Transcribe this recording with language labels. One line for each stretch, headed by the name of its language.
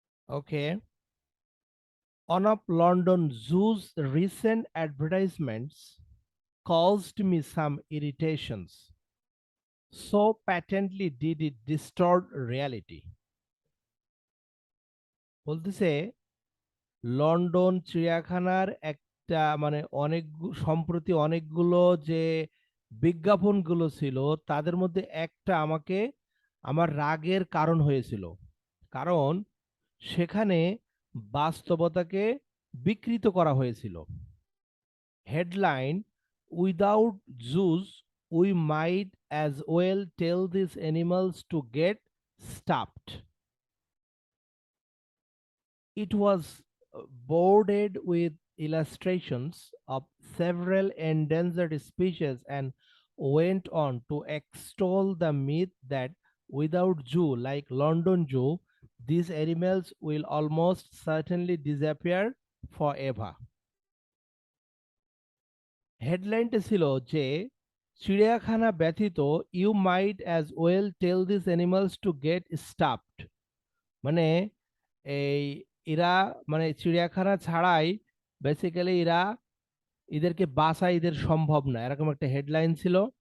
English: Okay. One of London Zoo's recent advertisements caused me some irritations. So patently did it distort reality.
Bangla: বলতেছে London চিড়িয়াখানার একটা মানে অনেক সম্প্রতি অনেকগুলো যে বিজ্ঞাপনগুলো ছিল তাদের মধ্যে একটা আমাকে আমার রাগের কারণ হয়েছিল। কারণ সেখানে বাস্তবতাকে বিকৃত করা হয়েছিল।
English: Headline: Without zoos, we might as well tell these animals to get stopped. It was bordered with illustrations of several endangered species and went on to extol the myth that without zoo like London Zoo, these animals will almost certainly disappear forever.
Bangla: হেডলাইনটা ছিল যে চিড়িয়াখানা ব্যতীত
English: you might as well tell this animals to get stuffed,
Bangla: মানে এই এরা মানে চিড়িয়াখানা ছাড়াই বেসিক্যালি এদেরকে বাঁচা এদের সম্ভব না, এরকম একটা হেডলাইন ছিল।